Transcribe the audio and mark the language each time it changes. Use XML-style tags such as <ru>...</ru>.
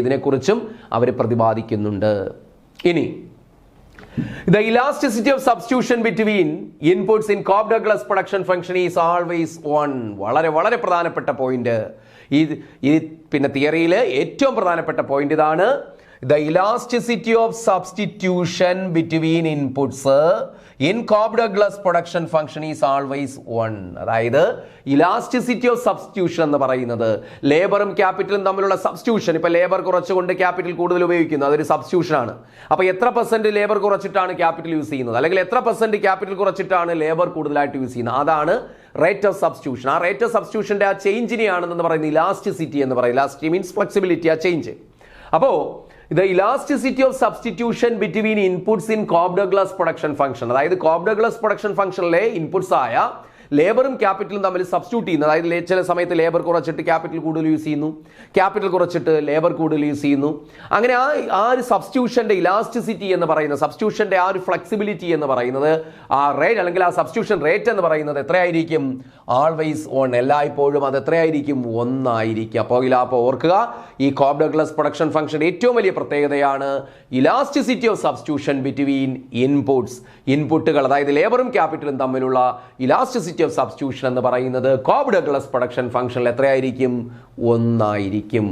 <ml>ഇതിനെക്കുറിച്ചും അവർ പ്രതിപാദിക്കുന്നുണ്ട്. ഇനി</ml> <en>the elasticity of substitution between inputs in Cobb-Douglas production function is always 1.</en> <ml>വളരെ വളരെ പ്രധാനപ്പെട്ട പോയിന്റ്. ഈ പിന്നെ തിയറിയിലെ ഏറ്റവും പ്രധാനപ്പെട്ട പോയിന്റ് ഇതാണ്.</ml> <en>The elasticity of substitution between inputs in Cobb-Douglas production function is always 1.</en> <ml>അതായത് ഇലാസ്റ്റിസിറ്റി ഓഫ് സബ്സ്റ്റിറ്റ്യൂഷൻ എന്ന് പറയുന്നത് ലേബറും ക്യാപിറ്റലും തമ്മിലുള്ള സബ്സ്റ്റിറ്റ്യൂഷൻ. ഇപ്പൊ ലേബർ കുറച്ചുകൊണ്ട് ക്യാപിറ്റൽ കൂടുതൽ ഉപയോഗിക്കുന്നു, അതൊരു സബ്സ്റ്റിറ്റ്യൂഷൻ ആണ്. അപ്പൊ എത്ര % ലേബർ കുറച്ചിട്ടാണ് ക്യാപിറ്റൽ യൂസ് ചെയ്യുന്നത്, അല്ലെങ്കിൽ എത്ര % ക്യാപിറ്റൽ കുറച്ചിട്ടാണ് ലേബർ കൂടുതലായിട്ട് യൂസ് ചെയ്യുന്നത്, അതാണ് റേറ്റ് ഓഫ് സബ്സ്റ്റിറ്റ്യൂഷൻ. ആ റേറ്റ് ഓഫ് സബ്സ്റ്റിറ്റ്യൂഷന്റെ ആ ചേഞ്ചിനെയാണെന്ന് പറയുന്നത് ഇലാസ്റ്റിസിറ്റി എന്ന് പറയുന്നത്. ഇലാസ്റ്റിസിറ്റി മീൻസ് ഫ്ലെക്സിബിലിറ്റി, ആ ചേഞ്ച്. അപ്പോൾ</ml> <en>the elasticity of substitution between inputs in Cobb-Douglas production function,</en> <ml>അതായത് Cobb-Douglas production functionലെ ഇൻപുട്സ് ആയ ലേബറും ക്യാപിറ്റലും തമ്മിൽ സബ്സ്റ്റിറ്റ്യൂട്ട് ചെയ്യുന്നത്. അതായത് ചില സമയത്ത് ലേബർ കുറച്ചിട്ട് ക്യാപിറ്റൽ കൂടുതൽ യൂസ് ചെയ്യുന്നു, ക്യാപിറ്റൽ കുറച്ചിട്ട് ലേബർ കൂടുതൽ യൂസ് ചെയ്യുന്നു. അങ്ങനെ ആ ഒരു സബ്സ്റ്റിറ്റ്യൂഷന്റെ ഇലാസ്റ്റിസിറ്റി എന്ന് പറയുന്നത്, സബ്സ്റ്റിറ്റ്യൂഷന്റെ ആ ഒരു ഫ്ലെക്സിബിലിറ്റി എന്ന് പറയുന്നത്, ആ റേറ്റ് അല്ലെങ്കിൽ ആ സബ്സ്റ്റിറ്റ്യൂഷൻ റേറ്റ് എന്ന് പറയുന്നത് എത്രയായിരിക്കും, ആൾവേസ് 1. എല്ലായ്പ്പോഴും അത് എത്രയായിരിക്കും, 1 ആയിരിക്കും. അപ്പോൾ ഓർക്കുക, ഈ കോബ് ഡഗ്ലസ് പ്രൊഡക്ഷൻ ഫംഗ്ഷൻ ഏറ്റവും വലിയ പ്രത്യേകതയാണ് ഇലാസ്റ്റിസിറ്റി ഓഫ് സബ്സ്റ്റിറ്റ്യൂഷൻ ബിറ്റ്വീൻ ഇൻപുട്ടുകൾ, അതായത് ലേബറും ക്യാപിറ്റലും തമ്മിലുള്ള ഇലാസ്റ്റിസിറ്റി ഓഫ് സബ്സ്റ്റിറ്റ്യൂഷൻ എന്ന് പറയുന്നത് കോബ് ഡഗ്ലസ് പ്രൊഡക്ഷൻ ഫംഗ്ഷനിൽ എത്രയായിരിക്കും, 1 ആയിരിക്കും.</ml>